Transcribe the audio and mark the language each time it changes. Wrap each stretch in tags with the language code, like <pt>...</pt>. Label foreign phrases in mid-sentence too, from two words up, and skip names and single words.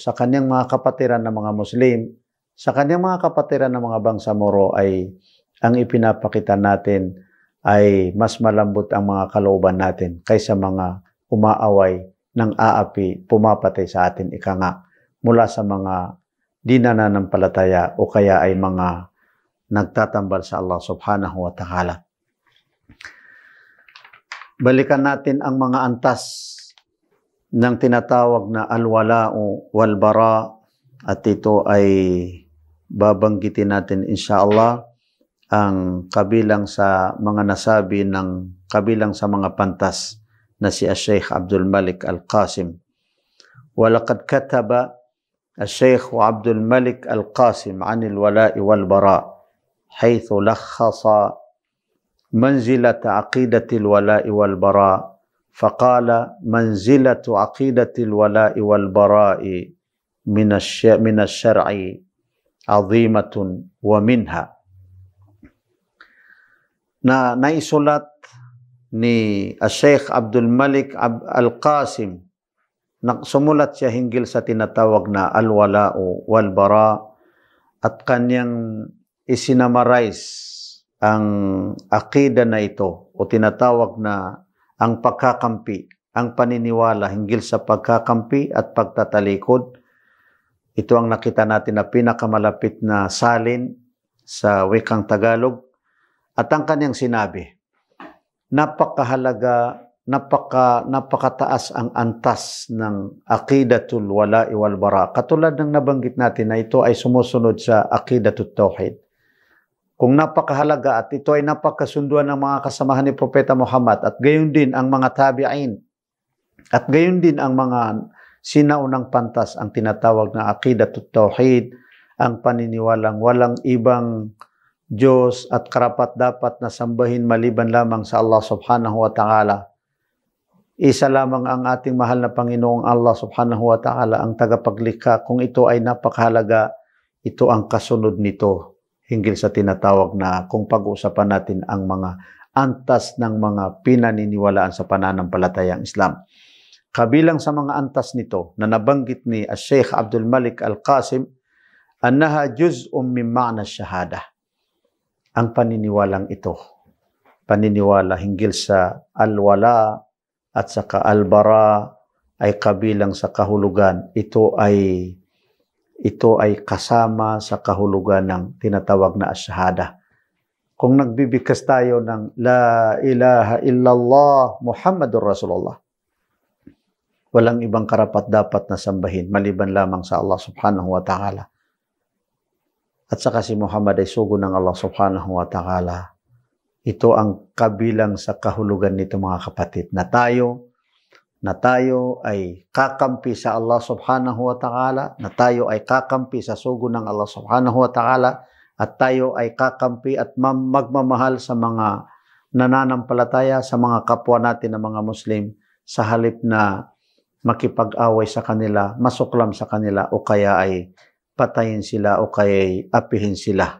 <tl>sa kanyang mga kapatiran ng mga Muslim, sa kanyang mga kapatiran ng mga bangsamoro ay ang ipinapakita natin ay mas malambot ang mga kalooban natin kaysa mga umaaway ng aapi, pumapatay sa atin ikanga mula sa mga di nananampalataya o kaya ay mga nagtatambal sa Allah</tl> <ar>سبحانه وتعالى.</ar> <tl>Balikan natin ang mga antas ng tinatawag na</tl> <ar>الولاء والبراء</ar> <tl>at ito ay babanggitin natin insyaAllah ang kabilang sa mga nasabi ng kabilang sa mga pantas na si Sheikh Abdul Malik Al-Qasim.</tl> <ar>ولقد كتب Sheikh Abdul Malik Al-Qasim عن الولاء والبراء حيث لخص منزلة عقيدة الولاء والبراء فقال منزلة عقيدة الولاء والبراء من الشرع عظيمة ومنها</ar> <tl>naisulat ni Sheikh Abdul Malik Al-Qasim, sumulat siya hinggil sa tinatawag na</tl> <ar>الولاء والبراء</ar> <tl>at kanyang isinamarize ang akida na ito o tinatawag na ang pagkakampi, ang paniniwala hinggil sa pagkakampi at pagtatalikod. Ito ang nakita natin na pinakamalapit na salin sa wikang Tagalog. At ang kanyang sinabi, napakahalaga, napakataas ang antas ng</tl> <ar>عقيدة الولاء والبراء.</ar> <tl>Katulad ng nabanggit natin na ito ay sumusunod sa</tl> <ar>عقيدة التوحيد.</ar> <tl>Kung napakahalaga at ito ay napakasunduan ng mga kasamahan ni Propeta Muhammad at gayon din ang mga tabi'in at gayon din ang mga sinaunang pantas ang tinatawag na</tl> <ar>عقيدة التوحيد,</ar> <tl>ang paniniwalang walang ibang Diyos at karapat-dapat na sambahin maliban lamang sa Allah</tl> <ar>سبحانه وتعالى.</ar> <tl>Isa lamang ang ating mahal na Panginoong Allah</tl> <ar>سبحانه وتعالى</ar> <tl>ang tagapaglikha. Kung ito ay napakahalaga, ito ang kasunod nito hinggil sa tinatawag na kung pag-uusapan natin ang mga antas ng mga pinaniniwalaan sa pananampalatayang Islam. Kabilang sa mga antas nito na nabanggit ni Sheikh Abdul Malik Al-Qasim,</tl> <ar>أنها جزء من معنى الشهادة.</ar> <tl>Ang paniniwalang ito, paniniwala hinggil sa al-wala at saka al-bara ay kabilang sa kahulugan. Ito ay kasama sa kahulugan ng tinatawag na asyhada. Kung nagbibigkas tayo ng</tl> <ar>لا إله إلا الله محمد رسول الله,</ar> <tl>walang ibang karapat-dapat na sambahin maliban lamang sa Allah</tl> <ar>سبحانه وتعالى.</ar> <tl>At saka si Muhammad ay sugo ng Allah</tl> <ar>سبحانه وتعالى.</ar> <tl>Ito ang kabilang sa kahulugan nito mga kapatid, na tayo ay kakampi sa Allah</tl> <ar>سبحانه وتعالى,</ar> <tl>na tayo ay kakampi sa sugo ng Allah</tl> <ar>سبحانه وتعالى,</ar> <tl>at tayo ay kakampi at magmamahal sa mga nananampalataya, sa mga kapwa natin na mga Muslim, sa halip na makipag-away sa kanila, masuklam sa kanila, o kaya ay patayin sila o kaya ay apihin sila.</tl>